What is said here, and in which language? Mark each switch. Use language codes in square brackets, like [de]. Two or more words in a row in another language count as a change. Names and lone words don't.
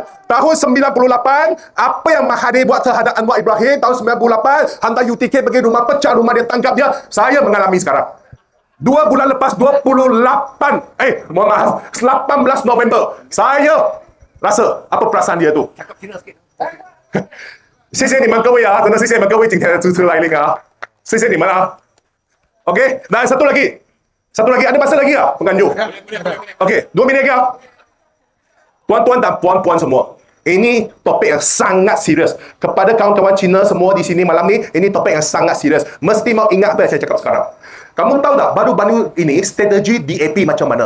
[ms] Tahun 98, apa yang Mahathir buat terhadap Anwar Ibrahim tahun 98, hantar UTK pergi rumah, pecah rumah dia, tangkap dia. Saya mengalami sekarang. 2 bulan lepas, 18 November, saya rasa apa perasaan dia tu. Cakap Cina sikit. [zh] 谢谢你们各位啊，真的谢谢你们各位今天的支持来临啊，谢谢你们啊。OK， [ms] dan satu lagi, ada masa lagi ah, penganjur. Okey, 2 minit lagi ah. Tuan-tuan dan puan-puan semua, ini topik yang sangat serius. Kepada kawan-kawan Cina semua di sini malam ni, ini topik yang sangat serius. Mesti mau ingat apa yang saya cakap sekarang. Kamu tahu tak, baru-baru ini strategi DAP macam mana?